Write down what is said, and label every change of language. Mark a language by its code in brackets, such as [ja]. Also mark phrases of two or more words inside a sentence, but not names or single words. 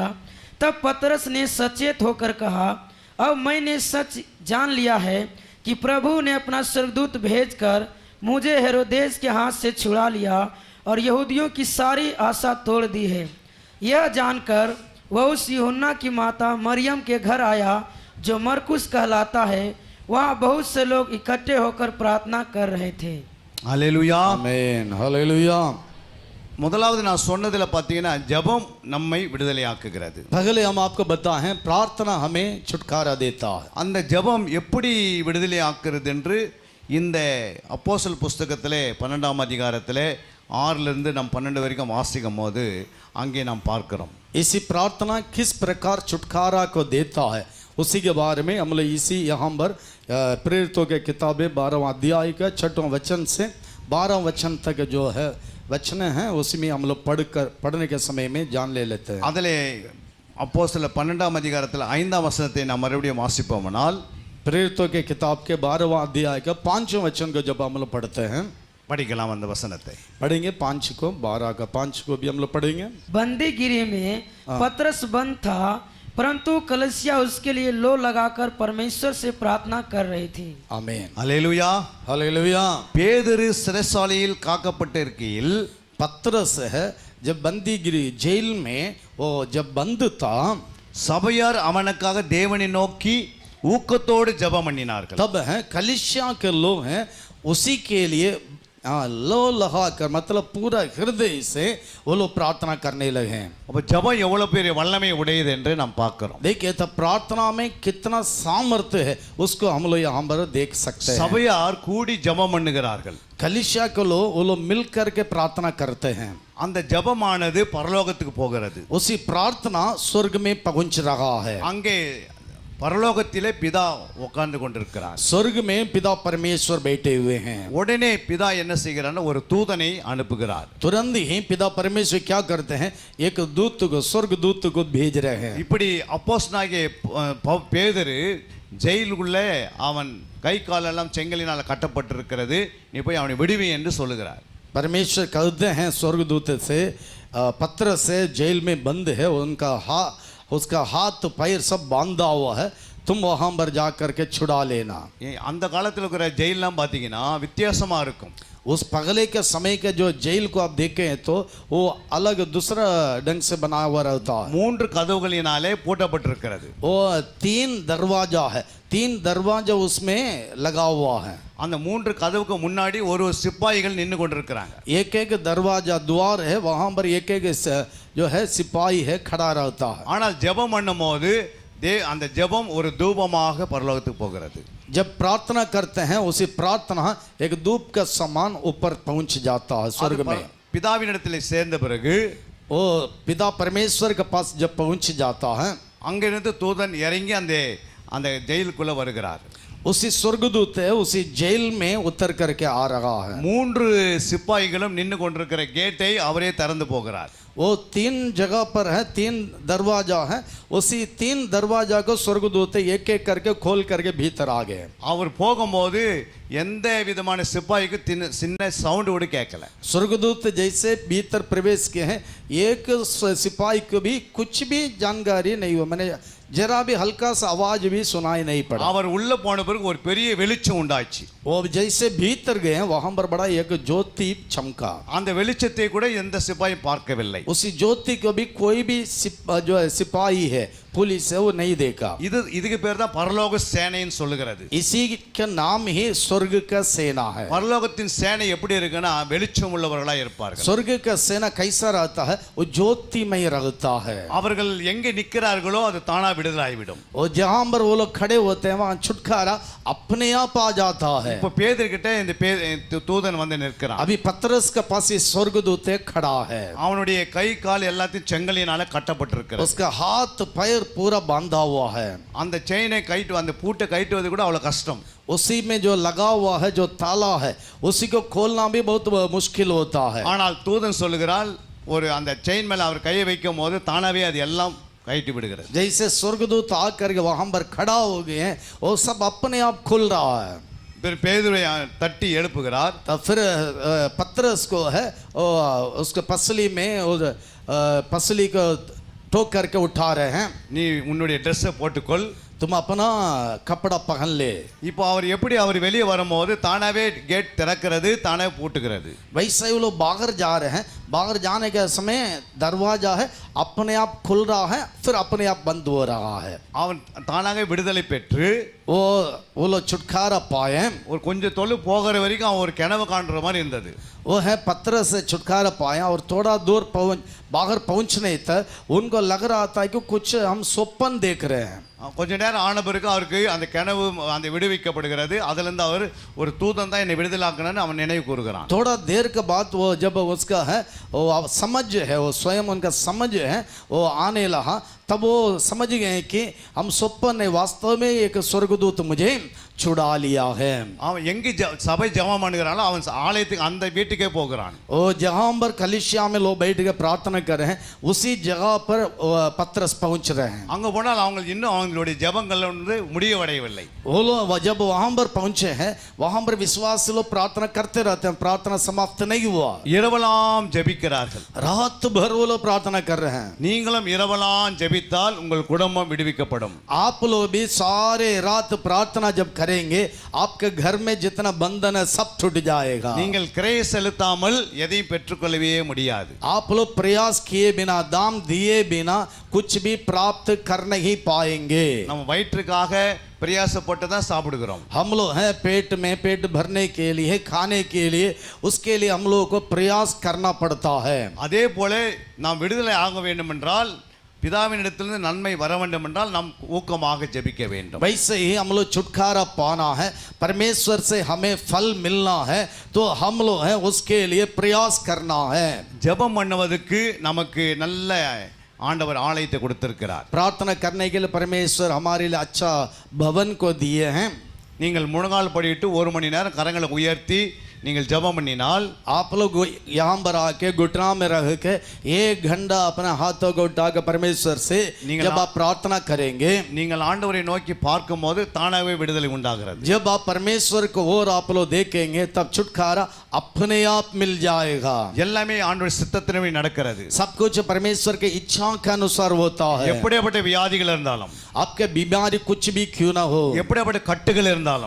[hi] तब पतरस ने सचेत होकर कहा अब मैंने सच जान लिया है कि प्रभु ने अपना स्वर्गदूत भेजकर मुझे हेरोदेस के हाथ से छुड़ा लिया और यहूदियों की सारी आशा तोड़ दी है। यह जानकर वह उस यूहन्ना की माता मरियम के घर आया जो मरकुस कहलाता है। वहाँ बहुत से लोग इकट्ठे होकर प्रार्थना कर रहे थे। हालेलुया आमीन हालेलुया। [ta] முதலாவது நான் சொன்னதுல பார்த்தீங்கன்னா ஜெபம் நம்மை விடுதலையாக்குகிறது. [hi] पहले हम आपको बताएं प्रार्थना हमें छुटकारा देता है. [ta] அந்த ஜெபம் எப்படி விடுதலையாக்குறது என்று இந்த அப்போஸ்தலர் புஸ்தகத்திலே 12ஆம் அதிகாரத்திலே 6 இருந்து நாம் 12 வரைக்கும் வாசிக்கும் போது அங்கே நாம் பார்க்கிறோம். [hi] इसी प्रार्थना किस प्रकार छुटकारा को देता है उसी के बारे में हम लोग इसी यहाँ पर प्रेरितों के किताबें 12वां अध्याय का 6वां वचन से 12वां वचन तक जो है वचन हैं उसी में हम लोग पढ़ने के समय में जान ले लेते हैं. [ta] அதிலே அப்போஸ்தலர் 12ஆம் அதிகாரத்தில் 5ஆம் வசனத்தை நாம் மறுபடியும் வாசிப்போமானால் [hi] प्रेरितों के किताब के 12वां अध्याय का 5वां वचन को जब हम लोग पढ़ते हैं [ta] படிக்கலாம் அந்த வசனத்தை. [hi] पढ़ेंगे 5 को 12 का 5 को भी हम लोग पढ़ेंगे. बंदी गिरी में पतरस बंद था, परंतु कलीसिया उसके लिए लो लगाकर परमेश्वर से प्रार्थना कर रही थी. आमीन. [ta] அல்லேலூயா. [hi] हालेलुया. [ta] பேதுரு சிறைச்சாலையில் காக்கப்பட்டிருக்கையில் [hi] पतरस है जब बंदीगिरी जेल में वो जब बंद था [ta] சபையார் அவனுக்காக தேவனை நோக்கி ஊக்கத்தோடு ஜெபம் பண்ணினார்கள். [hi] तब है कलीसिया के लोग हैं उसी के लिए लो लगा कर मतलब पूरा हृदय से वो लोग प्रार्थना करने लगे हैं. [ta] அப்ப ஜெபம் எவ்வளவு பெரிய வல்லமை உடையது என்று நாம் பார்க்கிறோம். [hi] देखिए तो प्रार्थना में कितना सामर्थ्य है उसको हम लोग यहाँ पर देख सकते हैं. [ta] சபையார் கூடி ஜெபம் பண்ணுகிறார்கள். [hi] कलीसिया के लोग वो लोग मिल करके प्रार्थना करते हैं. [ta] அந்த ஜெபமானது பரலோகத்துக்கு போகிறது. [hi] उसी प्रार्थना स्वर्ग में पहुंच रहा है. [ta] அங்கே பரலோகத்திலே பிதா உட்கார்ந்து கொண்டிருக்கிறார். [hi] स्वर्ग में पिता परमेश्वर बैठे हुए हैं. [ta] உடனே பிதா என்ன செய்கிறார்னா ஒரு தூதனை அனுப்புகிறார். [hi] तुरंत ही पिता परमेश्वर क्या करते हैं एक दूत को स्वर्ग दूत को भेज रहे हैं. [ta] இப்படி அப்போஸ்தலனாகிய பேதுரு ஜெயிலுக்குள்ளே அவன் கை காலெல்லாம் செங்கலினால் கட்டப்பட்டிருக்கிறது, நீ போய் அவனை விடுவி என்று சொல்லுகிறார். [hi] परमेश्वर कहते हैं स्वर्गदूत से पतरस से जेल में बंद है, उसका हाथ पैर सब बांधा हुआ है, तुम वहां पर जा करके छुड़ा लेना. [ta] அந்த காலத்தில் இருக்கிற ஜெயிலெலாம் பார்த்தீங்கன்னா வித்தியாசமாக இருக்கும். [hi] उस पगले के समय के जो जेल को आप देखें तो वो अलग दूसरा ढंग से बना हुआ रहता है. [ta] 3 கதவுகளினாலே பூட்டப்பட்டிருக்கிறது. [hi] वो 3 दरवाजा है, 3 दरवाजा उसमें लगा हुआ है. [ta] அந்த 3 கதவுக்கு முன்னாடி ஒரு சிப்பாய்கள் நின்று கொண்டிருக்கிறாங்க. [hi] एक एक दरवाजा द्वार है, वहां पर एक एक जो है सिपाही है खड़ा रहता है. [ta] ஆனால் ஜெபம் பண்ணும்போது அந்த ஜெபம் ஒரு தூபமாக பரலோகத்துக்கு போகிறது. [hi] जब प्रार्थना करते हैं उसी प्रार्थना एक धूप का समान ऊपर पहुंच जाता है स्वर्ग में. [ta] பிதாவினிடத்தில் சேர்ந்த பிறகு [hi] वो पिता परमेश्वर के पास जब पहुंच जाता है [ta] அங்கிருந்து தூதன் இறங்கி அந்த ஜெயிலுக்குள்ள வருகிறார். [hi] उसी स्वर्गदूत है उसी जेल में उतर करके आ रहा है. [ta] 3 சிப்பாய்களும் நின்று கொண்டிருக்கிற கேட்டை அவரே திறந்து போகிறார். [hi] वो 3 जगह पर है, 3 दरवाजा है, उसी 3 दरवाजा को स्वर्गदूत एक एक करके खोल करके भीतर आ गए. [ta] அவர் போகும்போது எந்த விதமான சிப்பாய்க்கு சின்ன சவுண்ட் கூட கேட்கல. [hi] स्वर्गदूत जैसे भीतर प्रवेश किए हैं एक सिपाही को भी कुछ भी जानकारी नहीं हुआ, मैंने जरा भी हल्का सा आवाज भी सुनाई नहीं पड़ा. [ta] அவர் உள்ள போன பிறகு ஒரு பெரிய வெளிச்சம் உண்டாச்சு. [hi] वो जैसे भीतर गए वहां पर बड़ा एक ज्योति चमका. [ta] அந்த வெளிச்சத்தை கூட எந்த சிப்பாயும் பார்க்கவில்லை. [hi] उसी ज्योति को भी कोई भी जो है सिपाही है पुलिस है वो नहीं देखा. [ta] இதுக்கு பேர் தான் பரலோக சேனைன்னு சொல்லுகிறது. [hi] इसी का नाम ही स्वर्ग का सेना है. [ta] பரலோகத்தின் சேனை எப்படி இருக்குன்னா வெளிச்சம் உள்ளவர்களா இருப்பார்கள். [hi] स्वर्ग का सेना कैसा रहता है वो ज्योतिमय रहता है. [ta] அவர்கள் எங்கே நிற்கிறார்களோ அது தானா விடுதலாகிவிடும். [hi] और जहां पर वो लोग खड़े होते हैं वहां छुटकारा अपने आप आ जाता है. [ta] இப்போ பேதுருகிட்ட இந்த தூதன் வந்து நிற்கிறான். [hi] अभी पतरस के पास ये स्वर्गदूत खड़ा है. [ta] அவனுடைய கை கால் எல்லாத்தையும் செங்கலினால கட்டப்பட்டிருக்கிறது. [hi] उसका हाथ पैर पूरा बांधा हुआ है. [ta] அந்த செயினை அந்த பூட்டை கழட்டுவது கூட அவ்வளவு கஷ்டம். [hi] उसी में जो लगा हुआ है जो ताला है उसी को खोलना भी बहुत मुश्किल होता है. [ta] ஆனால் தூதன் சொல்லுகிறாள் ஒரு அந்த செயின் மேல அவர் கையை வைக்கும் போது தானாவே அது எல்லாம் கழட்டி விடுகிறது. [hi] जैसे स्वर्गदूत आकर के वहां पर खड़ा हो गए हैं वो सब अपने आप खुल रहा है. [ta] फिर பேதுருவை தட்டி எழுப்புகிறார். [hi] तो फिर पतरस को है उसके पसली में पसली को ठोक करके उठा रहे हैं. [ta] நீ உன்னுடைய ட்ரெஸ்ஸை போட்டுக்கொள், [hi] तुम अपना कपड़ा पहन ले. [ta] இப்போ அவர் வெளியே வரும்போது தானாவே கேட் திறக்கிறது, தானாவே பூட்டுகிறது. [hi] वैसे ही वो लोग बाहर जा रहे हैं, बाहर जाने के समय दरवाजा है अपने आप खुल रहा है फिर अपने आप बंद हो रहा है. [ta] அவன் தானாக விடுதலை பெற்று [hi] वो लोग छुटकारा पाए। [ta] ஒரு கொஞ்சம் தொலை போகிற வரைக்கும் அவன் ஒரு கனவு காண்ற மாதிரி இருந்தது. [hi] वो है पत्थर से छुटकारा पाया और थोड़ा दूर बाहर पहुंचने तक उनको लग रहा था कि कुछ हम स्वप्न देख रहे हैं। [ta] கொஞ்ச நேரம் ஆன பிறகு அவருக்கு அந்த கனவு அந்த விடுவிக்கப்படுகிறது. அதிலிருந்து அவர் ஒரு தூதன் தான் என்னை விடுதலாக்கணும்னு அவன் நினைவு கூறுகிறான். [hi] थोड़ा देर के बाद वो जब उसका है वो समझ है, वो स्वयं उनका समझ है वो आने लगा, तब वो समझ गए कि हम स्वप्न नहीं, वास्तव में एक स्वर्गदूत मुझे छुड़ा लिया है। [ta] அவன் எங்கே சபை ஜெபம் பண்ணுகிறானோ அவன் ஆலயத்துக்கு அந்த வீட்டுக்கே போகிறான். [hi] वो जहाँ पर कलीसिया में लोग बैठ के प्रार्थना कर रहे हैं उसी जगह पर पतरस पहुंच रहे हैं। [ta] அங்க போனால் அவங்க இன்னும் அவங்களுடைய ஜெபங்கள் வந்து முடிவடையவில்லை. [hi] वो लोग जब वहां पर पहुंचे हैं वहां पर विश्वासी लोग प्रार्थना करते रहते हैं, प्रार्थना समाप्त नहीं हुआ, [ta] இரவெல்லாம் ஜெபிக்கிறார்கள். [hi] रात भर वो लोग प्रार्थना कर रहे हैं। [ta] நீங்களும் இரவெல்லாம் ஜெபித்தால் உங்கள் குடும்பம் விடுவிக்கப்படும். [hi] आप लोग भी सारे रात प्रार्थना जब करेंगे आपके घर में जितना बंधन है सब छूट जाएगा। [ta] நீங்கள் கிரையை செலுத்தாமல் எதையும் பெற்றுக்கொள்ளவே முடியாது. [hi] आप लोग प्रयास किए बिना, दाम दिए बिना कुछ भी प्राप्त कर नहीं पाएंगे। [ta] நம்ம வயிற்றுக்காக பிரயாசப்பட்டு தான் சாப்பிடுகிறோம். [hi] हम लोग हैं पेट में, पेट भरने के लिए, खाने के लिए, उसके लिए हम लोगों को प्रयास करना पड़ता है। [ta] அதே போல நாம் விடுதலை ஆக வேண்டும் என்றால், பிதாவினிடத்திலிருந்து நன்மை வர வேண்டும் என்றால் நாம் ஊக்கமாக ஜெபிக்க வேண்டும். [hi] वैसे ही हम लोग छुटकारा पाना है, परमेश्वर से हमें फल मिलना है, तो हम लोग हैं उसके लिए प्रयास करना है। [ta] ஜெபம் பண்ணுவதற்கு நமக்கு நல்ல ஆண்டவர் ஆலயத்தை கொடுத்திருக்கிறார். [hi] प्रार्थना करने के लिए परमेश्वर हमारे लिए अच्छा भवन को दिए हैं। [ta] நீங்கள் முழங்கால் படியிட்டு 1 மணி நேரம் கரங்களை உயர்த்தி நீங்கள் ஜெபம் பண்ணினால், [hi] आप लोग यहाँ पर आके घुटना में रह के 1 घंटा अपना हाथों को उठाकर परमेश्वर से जब आप प्रार्थना करेंगे, [ta] நீங்கள் ஆண்டவரை நோக்கி பார்க்கும்போது தானாகவே விடுதலை உண்டாகிறது. [hi] जब आप परमेश्वर को और आप लोग देखेंगे तब छुटकारा अपने आप मिल जाएगा। [ta] எல்லாமே ஆண்டவர் சித்தத்தின்படி நடக்கிறது. [hi] सब कुछ परमेश्वर के इच्छा के अनुसार होता है। [ta] எப்படிப்பட்ட வியாதிகள் இருந்தாலும், [hi] आपके बीमारी कुछ भी क्यों ना हो, [ta] எப்படிப்பட்ட கட்டுகள் இருந்தாலும்,